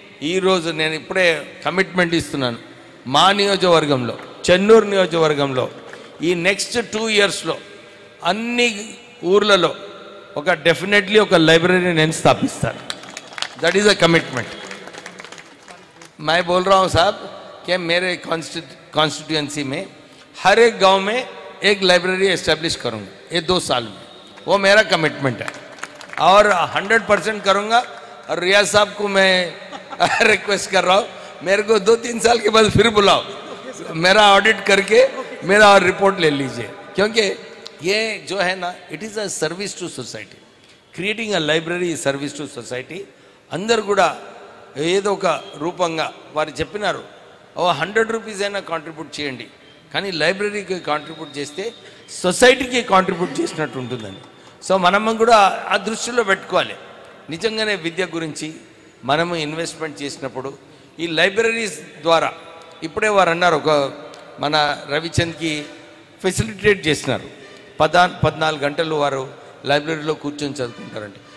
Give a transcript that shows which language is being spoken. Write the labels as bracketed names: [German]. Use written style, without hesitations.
[Telugu] ఈరోజు నేను ఇప్పుడే కమిట్మెంట్ ఇస్తున్నాను. మా నియోజకవర్గంలో, చెన్నూరు నియోజకవర్గంలో ఈ నెక్స్ట్ 2 ఇయర్స్లో అన్ని ఊర్లలో డెఫినెట్లీ ఒక లైబ్రరీ నేను స్థాపిస్తాను. [English] That is a commitment. [Hindi] मैं बोल रहा हूँ साहब कि मेरे कॉन्स्टिट्यूएंसी में हर एक गांव में एक लाइब्रेरी एस्टेब्लिश करूँगा ये 2 साल में. वो मेरा कमिटमेंट है और 100% करूँगा. और रियाज साहब को मैं रिक्वेस्ट कर रहा हूँ, मेरे को 2-3 साल के बाद फिर बुलाओ, मेरा ऑडिट करके मेरा रिपोर्ट ले लीजिए. क्योंकि ये जो है ना, [English] It is a service to society. Creating a library service to society. [Telugu] అందరు కూడా ఏదో ఒక రూపంగా వారు చెప్పినారు, 100 రూపీస్ అయినా కాంట్రిబ్యూట్ చేయండి, కానీ లైబ్రరీకి కాంట్రిబ్యూట్ చేస్తే సొసైటీకి కాంట్రిబ్యూట్ చేసినట్టు ఉంటుందని. సో మనం కూడా ఆ దృష్టిలో పెట్టుకోవాలి. నిజంగానే విద్య గురించి మనము ఇన్వెస్ట్మెంట్ చేసినప్పుడు ఈ లైబ్రరీస్ ద్వారా, ఇప్పుడే వారు అన్నారు, మన రవిచంద్కి ఫెసిలిటేట్ చేసినారు, 14 గంటలు వారు లైబ్రరీలో కూర్చొని చదువుకుంటారంటే.